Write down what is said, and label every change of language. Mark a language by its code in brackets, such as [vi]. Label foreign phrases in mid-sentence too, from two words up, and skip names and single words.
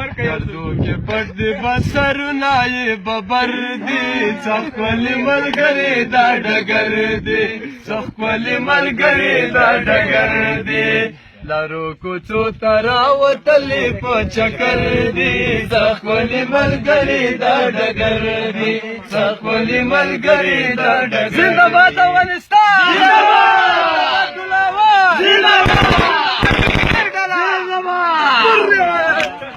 [ps] ګردو کې پټ دي بسرونه یې ببر دي، څه ښکلي ملګري دا ډګر دي، څه ښکلي ملګري دا ډګر دي. لارو کوڅو ته راوتلې په چکر دي، څه ښکلي ملګري دا ډګر دي، څه ښکلي ملګري دا ډګر دي. [fa] زنده باد افغانستان! زنده باد! زنده باد! زنده باد!